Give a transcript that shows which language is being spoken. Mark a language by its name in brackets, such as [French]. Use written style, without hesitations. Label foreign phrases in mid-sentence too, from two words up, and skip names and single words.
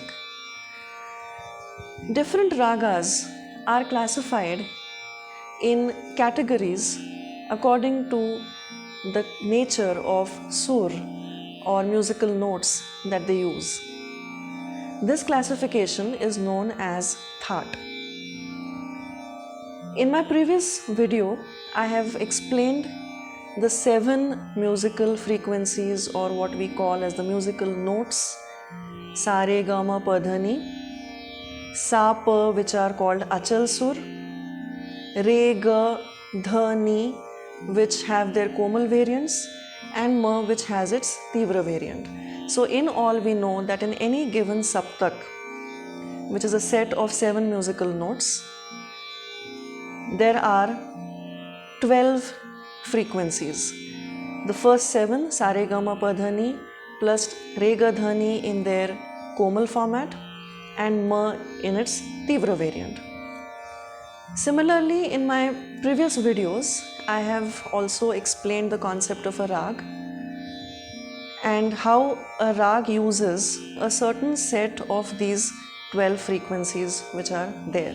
[English] Different ragas are classified in categories according to the nature of sur or musical notes that they use. This classification is known as Thaat. In my previous video, I have explained the 7 musical frequencies or what we call as the musical notes, sa re ga ma pa dha ni, sa pa which are called [Hindi] achal sur, [English] re ga dha ni which have their Komal variants, and ma which has its Tivra variant. So in all we know that in any given saptak, which is a set of 7 musical notes, there are 12 frequencies. The first 7, sa re ga ma pa dha ni plus re ga dha ni in their Komal format and ma in its Tivra variant. Similarly, in my previous videos, I have also explained the concept of a Raag and how a Raag uses a certain set of these 12 frequencies which are there.